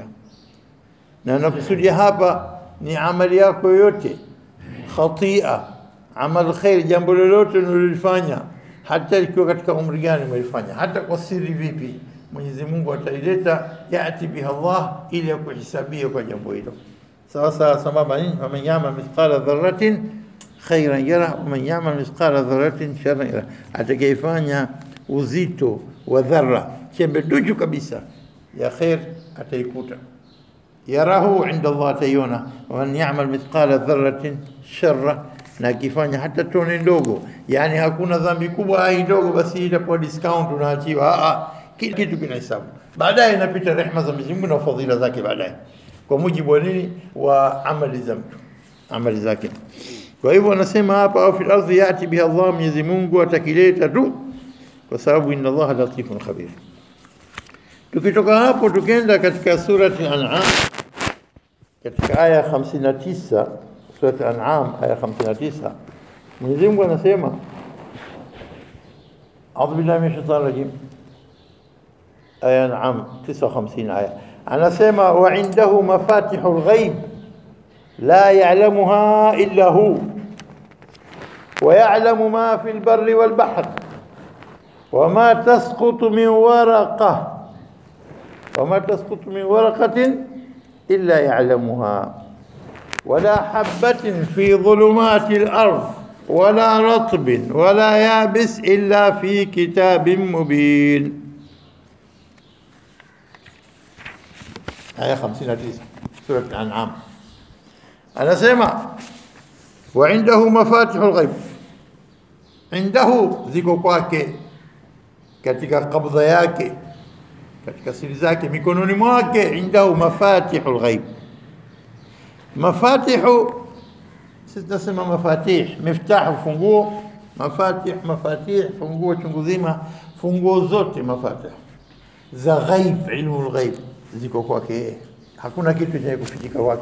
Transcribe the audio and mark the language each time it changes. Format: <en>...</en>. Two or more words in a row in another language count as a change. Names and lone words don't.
<sw>Na nakusudia hapa ni amali yako yote, khatia,</sw> <ar>عمل خير,</ar> <sw>jambo lolote unalofanya, hata ikiwa katika umri gani umelifanya, hata kwa siri vipi, Mwenyezi Mungu ataileta,</sw> <ar>يأت بها الله,</ar> <sw>ili kuhisabia kwa jambo hilo. Sawa sawa, sambamba nini,</sw> <ar>من يعمل مثقال ذرة خيرا يره ومن يعمل مثقال ذرة شرا يره,</ar> <sw>atakayefanya uzito wa dharra, chembe duju kabisa ya khair, ataikuta.</sw> <ar>يراه عند الله,</ar> <sw>ataiona.</sw> <ar>ومن يعمل مثقال ذرة شرا,</ar> <sw>na kifanya hata tone ndogo, yani hakuna dhambi kubwa ai ndogo basi itakuwa discount unaachiwa. Kila kitu kinahesabu, baadaye inapita rehema za Mwenyezi Mungu na fadhila zake baadaye, kwa mujibu wa nini, wa amali za mtu, amali zake. Kwa hivyo anasema hapa,</sw> <ar>أو في الأرض يأت بها الله,</ar> <sw>Mwenyezi Mungu atakileta tu, kwa sababu</sw> <ar>إن الله لطيف خبير.</ar> <sw>Tukitoka hapo tukenda katika surati An'am, katika aya 59, surati An'am aya 59, Mwenyezi Mungu anasema,</sw> <ar>أعوذ بالله من الشيطان الرجيم,</ar> <sw>aya An'am 59 aya, anasema,</sw> <ar>وعنده مفاتح الغيب لا يعلمها إلا هو ويعلم ما في البر والبحر وما تسقط من ورقة إلا يعلمها ولا حبة في ظلمات الأرض ولا رطب ولا يابس إلا في كتاب مبين. آية 59 سورة الأنعام. أنا سمع وعنده مفاتيح الغيب, عنده</ar> <sw>ziko kwake katika kabdha yake, katika siri zake, mikononi mwake,</sw> <ar>عنده مفاتح الغيب.</ar> <sw>Mafatihu sisi tunasema mafatih, miftahu funguo, mafatih funguo chungu zima, funguo zote mafatih za ghaib, ilmu ghaib ziko kwake, hakuna kitu chenye kufichika kwake.</sw>